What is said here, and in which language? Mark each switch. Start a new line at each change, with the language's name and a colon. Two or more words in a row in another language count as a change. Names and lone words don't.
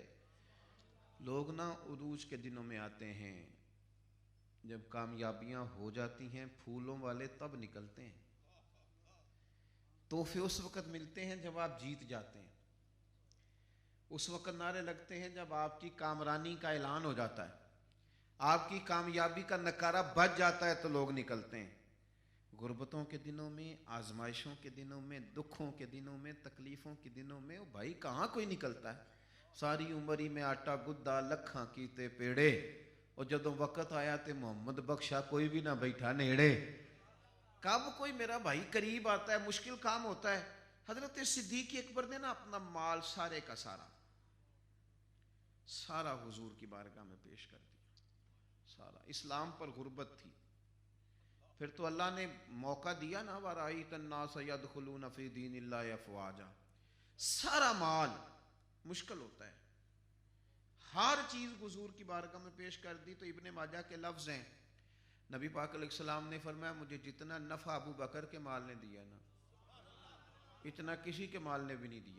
Urdu: لوگ نہ عروج کے دنوں میں آتے ہیں، جب کامیابیاں ہو جاتی ہیں پھولوں والے تب نکلتے ہیں، تحفے اس وقت ملتے ہیں جب آپ جیت جاتے ہیں، اس وقت نعرے لگتے ہیں جب آپ کی کامرانی کا اعلان ہو جاتا ہے، آپ کی کامیابی کا نکارہ بج جاتا ہے تو لوگ نکلتے ہیں. غربتوں کے دنوں میں، آزمائشوں کے دنوں میں، دکھوں کے دنوں میں، تکلیفوں کے دنوں میں بھائی کہاں کوئی نکلتا ہے.
Punjabi: ساری عمری میں آٹا گدا لکھاں کیتے پیڑے، اور جدوں وقت آیا تے محمد بخشا کوئی بھی نہ بیٹھا نیڑے.
Urdu: کب کوئی میرا بھائی قریب آتا ہے، مشکل کام ہوتا ہے. حضرت صدیق اکبر نے نا اپنا مال سارے کا سارا سارا حضور کی بارگاہ میں پیش کر دیا. سارا اسلام پر غربت تھی. پھر تو اللہ نے موقع دیا نا،
Arabic: وَرَأَيْتَ النَّاسَ يَدْخُلُونَ فِي دِينِ اللَّهِ أَفْوَاجًا.
Urdu: سارا مال مشکل ہوتا ہے، ہر چیز حضور کی بارگاہ میں پیش کر دی. تو ابن ماجہ کے لفظ ہیں، نبی پاک
Arabic: علیہ السلام
Urdu: نے فرمایا مجھے جتنا نفع ابو بکر کے مال نے دیا نا، اتنا کسی کے مال نے بھی نہیں دیا.